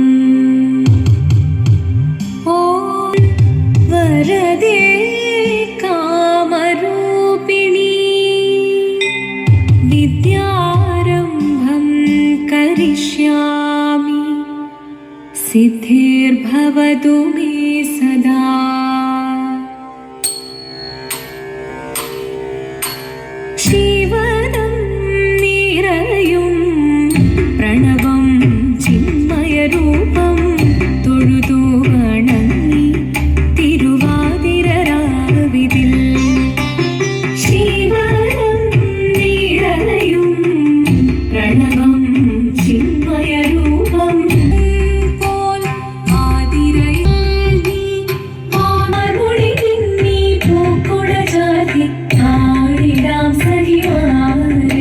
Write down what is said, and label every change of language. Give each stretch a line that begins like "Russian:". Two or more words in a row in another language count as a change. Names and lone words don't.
Sanskrit: ॐ वरदे कामरूपिणी विद्यारम्भं करिष्यामि, सिद्धिर्भवतु मे सदा।
Malayalam: ശിവനം നിരയും പ്രണവം ചിന്മയരൂപം തൊഴുതു വണങ്ങി തിരുവാതിരരാവിതിൽ। ശിവനം നിരയും പ്രണവം ചിന്മയരൂപം പോൽ ആതിരയിൽ നീ മാമരുളി നിന്നീ പൂക്കുട ചാർത്തി ആടിടാം സഖിമാരേ।